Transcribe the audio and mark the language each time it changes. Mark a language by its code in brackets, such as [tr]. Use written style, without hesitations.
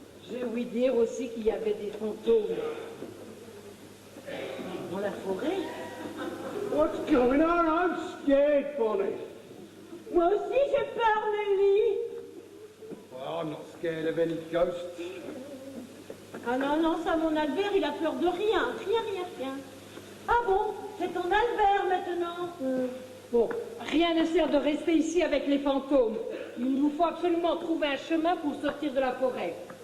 [fr] J'ai ouï dire aussi qu'il y avait des fantômes dans la forêt. [en] What's going on? I'm scared, Bonnie. [fr] Moi aussi j'ai peur, Nelly. [en] Well, I'm not scared of any ghosts. [fr] Ah non, non, ça, mon Albert, il a peur de rien. Rien. Ah bon, c'est ton Albert maintenant. Bon, rien ne sert de rester ici avec les fantômes. Il nous faut absolument trouver un chemin pour sortir de la forêt.